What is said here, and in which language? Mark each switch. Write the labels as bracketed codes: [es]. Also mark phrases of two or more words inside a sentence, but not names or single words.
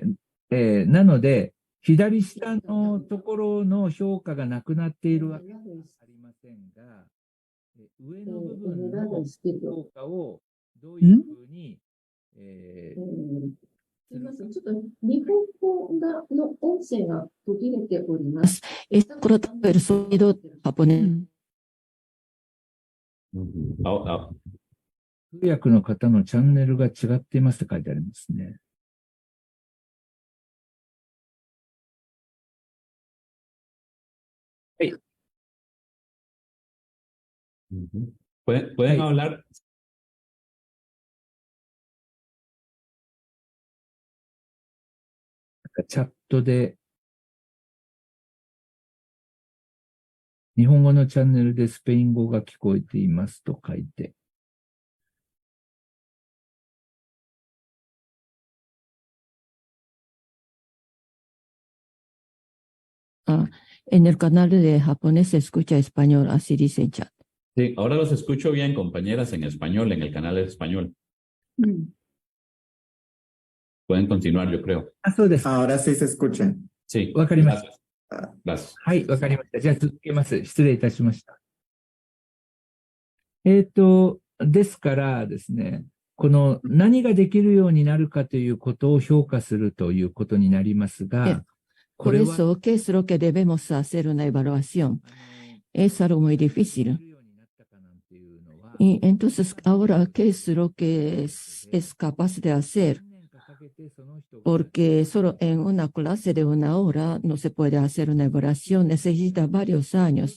[ja] なので、左下のところの評価がなくなっているわけではありませんが、上の部分の評価をどういうふうに、すみません。ちょっと日本語の音声が途切れております。 [es] Está cortado el sonido japonés. [ja] 通訳の方のチャンネルが違っていますって書いてありますね。はい。 [es] ¿Pueden hablar? [ja] チャットで、日本語のチャンネルでスペイン語が聞こえていますと書いて。 [es] En el canal de japonés se escucha español, así dice el chat. Sí, ahora los escucho bien, compañeras, en español, en el canal de español. Pueden continuar, yo creo. Ahora sí se escucha. Sí, [ja] わかりました。 [es] gracias. [ja] はい、わかりました。じゃあ続けます。失礼いたしました。ですからですね、この何ができるようになるかということを評価するということになりますが、 [es] Por eso, ¿qué es lo que debemos hacer una evaluación? Es algo muy difícil. Y entonces, ahora, ¿qué es lo que es capaz de hacer? Porque solo en una clase de 1 hora no se puede hacer una evaluación, necesita varios años.